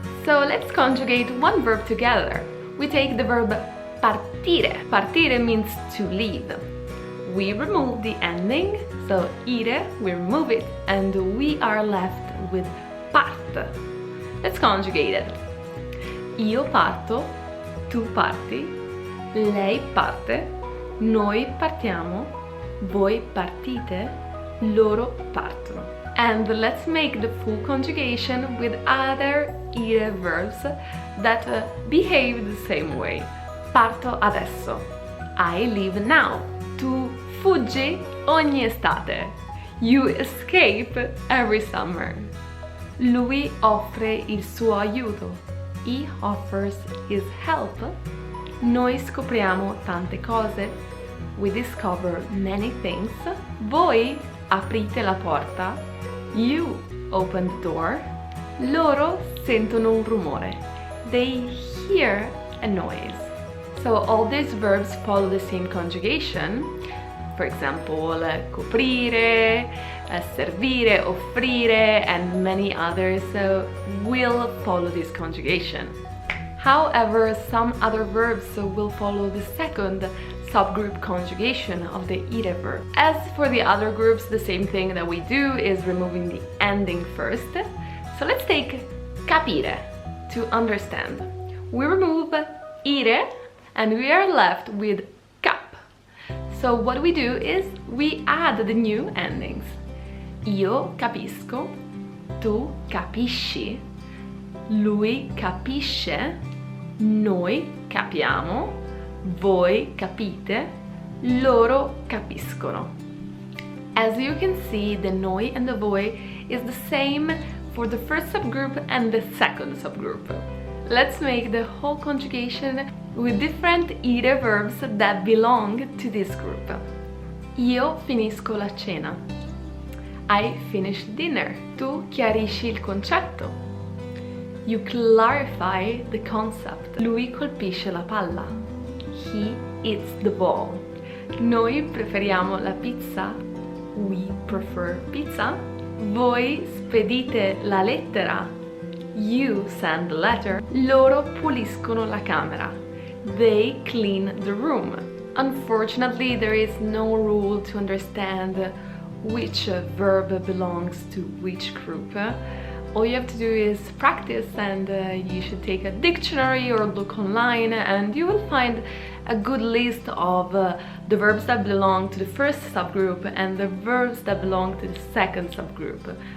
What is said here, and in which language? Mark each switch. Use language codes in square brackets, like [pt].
[en] So let's conjugate one verb together. We take the verb partire. Partire means to leave. We remove the ending, so ire, we remove it, and we are left with parte. Let's conjugate it. [it] Io parto, tu parti, lei parte, noi partiamo, voi partite, loro partono. [en] And let's make the full conjugation with other ire verbs that behave the same way. [it] Parto adesso. [en] I leave now. [it] Tu fuggi ogni estate. [en] You escape every summer. [it] Lui offre il suo aiuto. [en] He offers his help. [it] Noi scopriamo tante cose. [en] We discover many things. [it] Voi aprite la porta. [en] You open the door. [it] Loro sentono un rumore. [en] They hear a noise. So all these verbs follow the same conjugation. For example, coprire, servire, offrire, and many others will follow this conjugation. However, some other verbs will follow the second subgroup conjugation of the ire verb. As for the other groups, the same thing that we do is removing the ending first. So let's take capire, to understand. We remove ire and we are left with cap. So what we do is we add the new endings. [it] Io capisco, tu capisci, lui capisce, noi capiamo, voi capite, loro capiscono. [en] As you can see, the noi and the voi is the same for the first subgroup and the second subgroup. Let's make the whole conjugation with different ire verbs that belong to this group. [it] Io finisco la cena. [en] I finish dinner. [it] Tu chiarisci il concetto. [en] You clarify the concept. [it] Lui colpisce la palla. [en] He eats the ball. [it] Noi preferiamo la pizza. [en] We prefer pizza. [it] Voi spedite la lettera. [en] You send the letter. [it] Loro puliscono la camera. [en] They clean the room. Unfortunately, there is no rule to understand which verb belongs to which group. All you have to do is practice, and you should take a dictionary or look online, and you will find a good list of the verbs that belong to the first subgroup and the verbs that belong to the second subgroup.